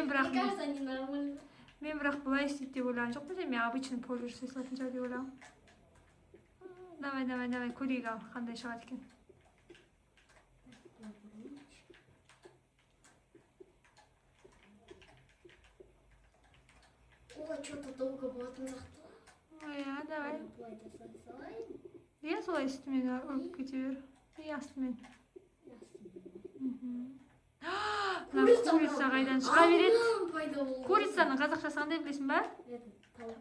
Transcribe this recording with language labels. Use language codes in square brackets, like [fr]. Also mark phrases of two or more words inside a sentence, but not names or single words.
[kk] Мен бірақ бұлай істейді деп ойлаған жоқпын, мен [ru] обычный поле [kk] жасай салатын шығар деп ойлағам. Давай, көрейік ал, қандай шығады екен. Ой, [ru] что-то долго [kk] болатын сияқты. Иә, давай. Бұлай жасай салайын. Иә, солай үстімен ұрып кете бер. Иә, астымен. Курица қайдан шыға береді? Курицаның қазақшасы қандай білесің ба? Тауық.